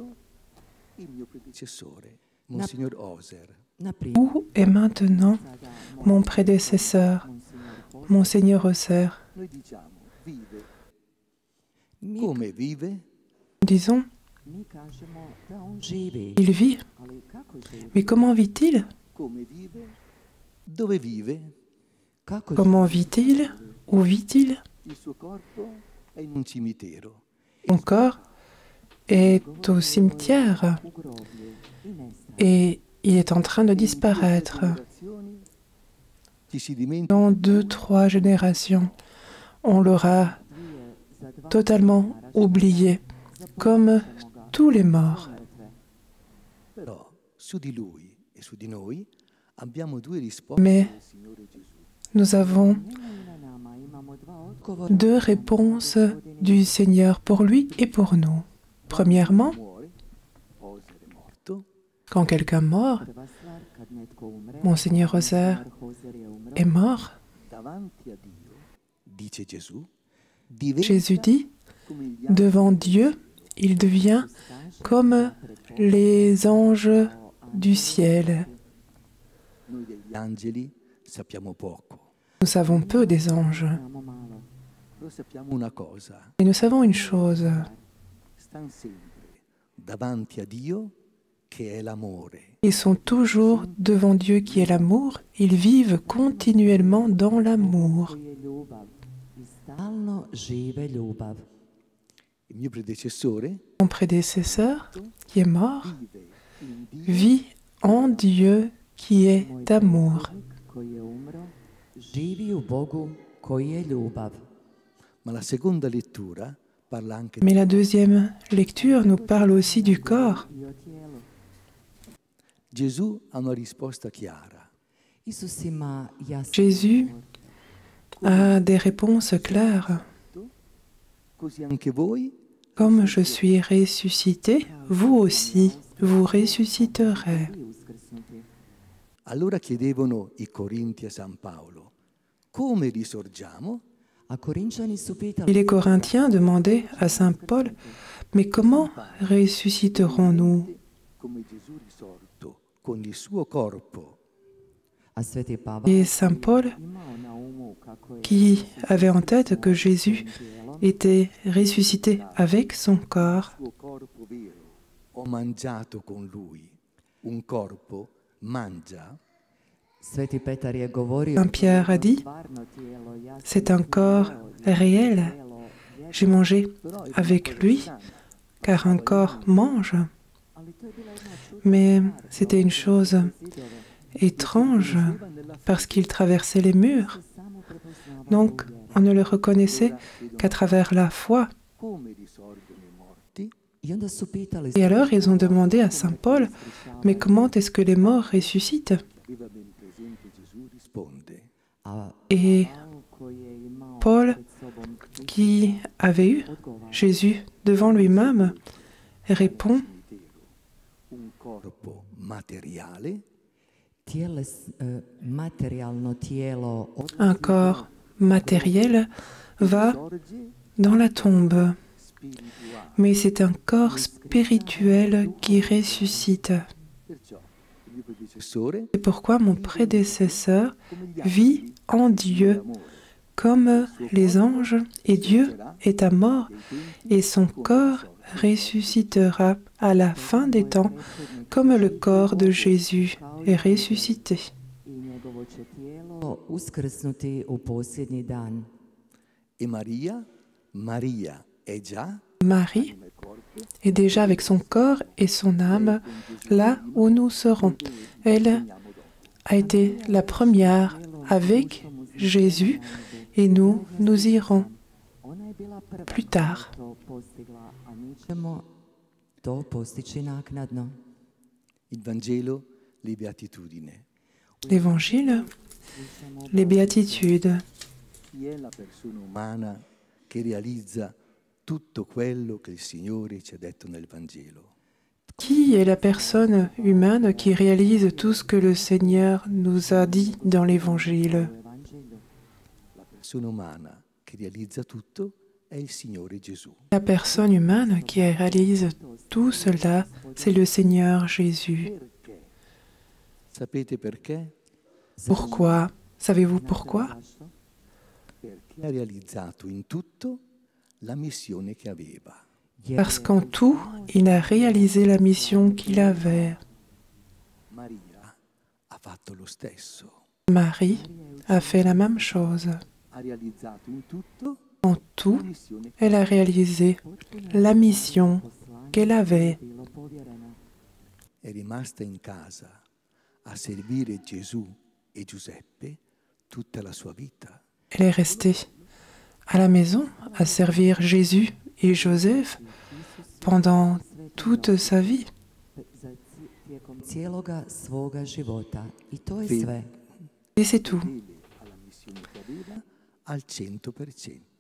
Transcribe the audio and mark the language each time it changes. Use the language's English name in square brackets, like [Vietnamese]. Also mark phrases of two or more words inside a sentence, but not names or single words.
[French] Où est maintenant mon prédécesseur, Monseigneur Oser? Nous disons, il vit. Mais comment vit-il? [Italian] dove vive? [French] Comment vit-il? Où vit-il? [Italian] Il suo corpo è in un cimitero. [French] Son corps est au cimetière et il est en train de disparaître. [Italian] Ci si dimentica [French] Dans 2, 3 générations, on l'aura totalement oublié, comme tous les morts. [Italian] però su di lui e su di noi abbiamo due risposte [French] Mais [Italian] del Signore Gesù. [French] nous avons 2 réponses du Seigneur pour lui et pour nous. Premièrement, [Italian] Muore, può essere morto, [French] quand quelqu'un meurt, Monseigneur Roser est mort, [Italian] davanti a Dio, dice Gesù, diventa [French] Jésus dit, [Italian] come gli [French] devant Dieu, il devient comme les anges du ciel. [Italian] Noi degli angeli sappiamo poco, [French] Nous savons peu des anges, [Italian] però sappiamo una cosa, [French] mais nous savons une chose, [Italian] stanno sempre davanti a Dio che è l'amore. [French] ils sont toujours devant Dieu qui est l'amour, ils vivent continuellement dans l'amour. [Croatian] Stalno žive ljubav. [Italian] Il mio predecessore [French] Mon prédécesseur, qui est mort, [Italian] vive in Dio [French] vit en Dieu qui est amour. [Croatian] Koji je umro, živi u Bogu koji je ljubav. [Italian] ma la seconda lettura parla anche [French] Mais la deuxième lecture nous parle aussi du corps. [Croatian] I o tijelu. [Italian] Gesù ha una risposta chiara. [Croatian] Isus ima jasan [French] Jésus a des réponses claires. [Italian] Così anche voi [French] Comme je suis ressuscité, vous aussi, vous ressusciterez. [Croatian] i uskrsnuti. [Italian] allora chiedevano i Corinti a San Paolo, come risorgiamo? [Croatian] A Korinčani su [French] Et [Croatian] pitali [French] les Corinthiens demandaient à saint Paul, mais comment ressusciterons-nous? [Italian] Come Gesù risorto con il suo corpo. [Croatian] a Sveti Pavel [French] Et saint Paul, [Croatian] imao na umu kako je [French] qui avait en tête que Jésus [Croatian] tijelo [French] était ressuscité avec son corps, [Italian] Il suo corpo vero. Ho mangiato con lui. Un corpo mangia. [Croatian] Sveti Petar je govorio [French] Saint Pierre a dit, [Croatian] stvarno tijelo jasno [French] c'est un corps réel. [Croatian] tijelo [French] J'ai mangé avec lui, car un corps mange. [Croatian] ali to je bila jedna čudna [French] Mais c'était une chose [Croatian] zidove [French] étrange, parce qu'il traversait les murs. [Croatian] samo prepoznavao [French] Donc, on ne le reconnaissait qu'à travers la foi. [Italian] Come risorgono i morti? [Croatian] I onda su pitali [French] Et alors, ils ont demandé à saint Paul, mais comment est-ce que les morts ressuscitent? [Italian] Aveva ben presente Gesù risponde. [Croatian] a [French] Et [Croatian] Pavel koji je imao [French] Paul, [Croatian] pred sobom [French] qui avait eu [Croatian] odgovara [French] Jésus devant lui-même, répond, [Italian] Un corpo materiale [Croatian] materijalno tijelo [French] un corps matériel va [Italian] sorge [French] dans la tombe, [Italian] spirituale. [French] mais c'est un corps spirituel qui ressuscite. [Italian] Perciò il mio predecessore [French] C'est pourquoi mon prédécesseur [Italian] come gli [French] vit en Dieu [Italian] d'amore. [French] comme les anges, et Dieu est à mort, et son corps ressuscitera à la fin des temps, comme le corps de Jésus est ressuscité. [Croatian] i njegovo će tijelo uskrsnuti u posljednji dan. [Italian] E Maria è già [French] Marie [Italian] nel corpo [French] est déjà avec son corps et son âme là où nous serons. Elle a été la première avec Jésus et nous, nous irons [Croatian] Ona je bila prva [French] plus tard. [Croatian] to postigla, a mi ćemo to postići naknadno. [Italian] il Vangelo, le beatitudini. [French] L'Évangile, les béatitudes. [Italian] Chi è la persona umana che realizza tutto quello che il Signore ci ha detto nel Vangelo? [French] Qui est la personne humaine qui réalise tout ce que le Seigneur nous a dit dans l'Évangile? [Italian] La persona umana che realizza tutto è il Signore Gesù. [French] La personne humaine qui réalise tout cela, c'est le Seigneur Jésus. [Italian] Perché? Sapete perché? [French] Pourquoi? Savez-vous pourquoi? [Italian] Perché ha realizzato in tutto la missione che aveva. [French] Parce qu'en tout, il a réalisé la mission qu'il avait. [Italian] Maria ha fatto lo stesso. [French] Marie a fait la même chose. [Italian] Ha realizzato in tutto [French] En tout, [Italian] la missione [French] elle a réalisé la mission qu'elle avait. [Italian] è rimasta in casa a servire Gesù e Giuseppe tutta la sua vita. [French] Elle est restée à la maison à servir Jésus et Joseph pendant toute sa vie. [Croatian] Tijekom cijeloga svoga života. I to je [Italian] Fede. [Croatian] sve. [French] Et c'est tout. [Italian] Fedele alla missione che aveva al 100%.